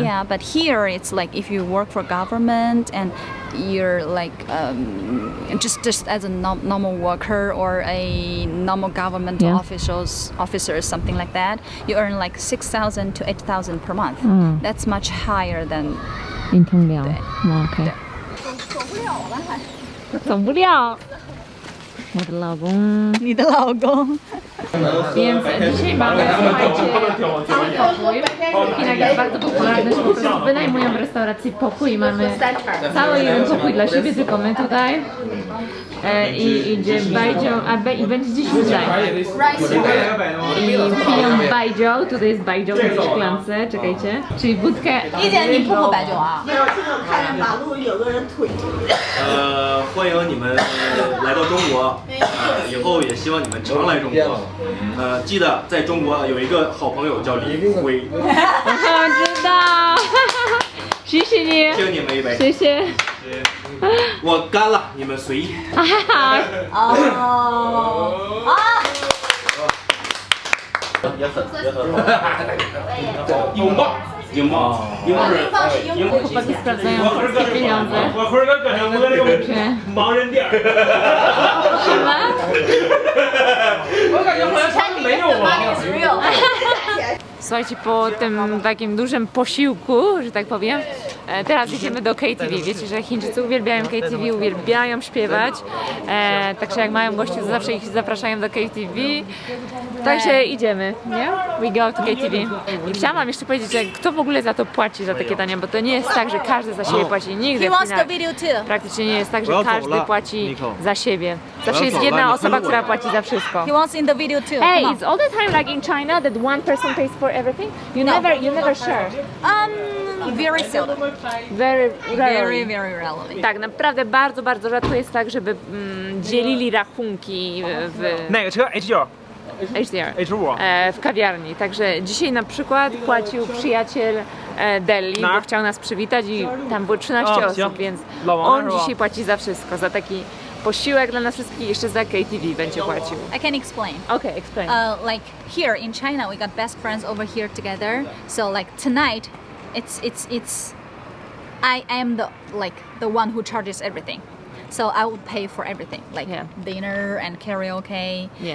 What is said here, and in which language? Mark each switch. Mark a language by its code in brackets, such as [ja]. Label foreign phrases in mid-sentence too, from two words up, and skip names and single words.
[en] Yeah, but here it's like if you work for government and you're like just as a normal worker or a normal government Yeah. officer, something like that, you earn like 6,000 to 8,000 per month. Mm. That's much higher than In Tonglea. [zh] 对。 Okay. 走不了。我的老公。你的老公。 [pl] Więc dzisiaj mamy, słuchajcie, w Chinach jest bardzo popularne, że po prostu wynajmują w restauracji pokój i mamy cały jeden pokój dla siebie, tylko my tutaj. I idzie bajdzio, i będzie dziś tutaj. I piją bajdzio, tutaj jest bajdzio w szklance, czekajcie, czyli wódkę. [zh] 一姐，你不喝白酒啊？欢迎你们来到中国，以后也希望你们常来中国。记得在中国有一个好朋友叫李辉，我知道，谢谢你，敬你们一杯。谢谢。我干了，你们随意。拥抱，拥抱，拥抱是拥抱。 [pl] Chłopaki sprawdzają wszystkie pieniądze. [zh] 我辉哥搁上摸那个盲人点儿，什么？我感觉好像他们没有啊。 [pl] Słuchajcie, po tym takim dużym posiłku, że tak powiem, teraz idziemy do KTV. Wiecie, że Chińczycy uwielbiają KTV, uwielbiają śpiewać, także jak mają gości, to zawsze ich zapraszają do KTV. Także idziemy, nie? [en] We go to KTV. [pl] I chciałam wam jeszcze powiedzieć, że kto w ogóle za to płaci, za takie dania, bo to nie jest tak, że każdy za siebie płaci. Nigdy [en] He [pl] w [en] wants the [pl] Chinach [en] video too. [pl] praktycznie nie jest tak, że każdy płaci za siebie. Zawsze jest jedna osoba, która płaci za wszystko. [en] He wants in the video too. Hey, Come on. it's all the time like in China that one person pays for everything. You never share. Very seldom. Very rarely. Very rarely. [pl] Tak, naprawdę bardzo, bardzo rzadko jest tak, żeby dzielili rachunki w [zh] 哪个车 H9 HDR, H5 [pl] w kawiarni. Także dzisiaj na przykład płacił przyjaciel Delhi, bo chciał nas przywitać i tam było 13 osób, więc on dzisiaj płaci za wszystko, za taki posiłek dla nas wszystkich i jeszcze za KTV będzie płacił. [en] I can explain. Okay, explain. Like here in China, we got best friends over here together. So like tonight, it's I am the one who charges everything. So I will pay for everything, like Yeah. dinner and karaoke. Yeah,